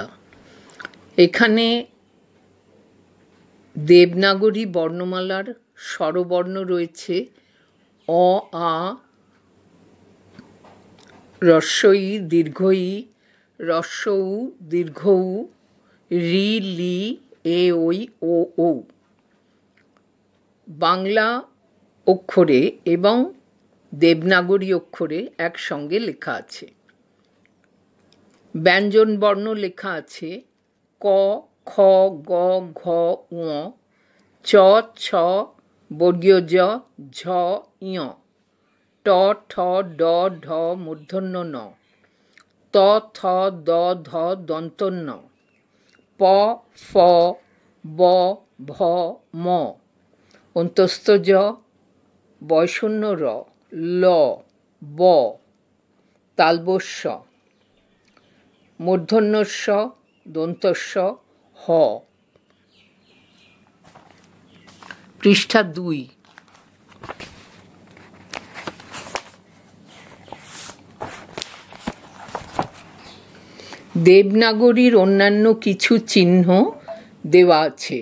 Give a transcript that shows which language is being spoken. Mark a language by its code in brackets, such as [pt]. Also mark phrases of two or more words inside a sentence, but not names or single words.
[bn] এখানে দেবনাগরী বর্ণমালার স্বরবর্ণ রয়েছে অ, আ, হ্রস্ব ই, দীর্ঘ ই, হ্রস্ব উ, দীর্ঘ উ, রি, লি, এ, ওই, ও, ঔ। বাংলা অক্ষরে এবং দেবনাগরী অক্ষরে একসঙ্গে লেখা আছে। ব্যঞ্জন বর্ণ লেখা আছে ক, খ, গ, ঘ, ঙ, চ, ছ, বর্গীয় জ, ঝ, ঞ, ট, ঠ, ড, ঢ, মূর্ধন্য ন, ত, থ, দ, ধ, দন্ত ন, প, ফ, ব, ভ, ম, অন্তস্থ জ, বয়শূন্য র, ল, ব, তালবস্য, মূর্ধন্যস্য, দন্তস্য, হ। পৃষ্ঠা ২। দেবনাগরীর অন্যান্য কিছু চিহ্ন দেওয়া আছে।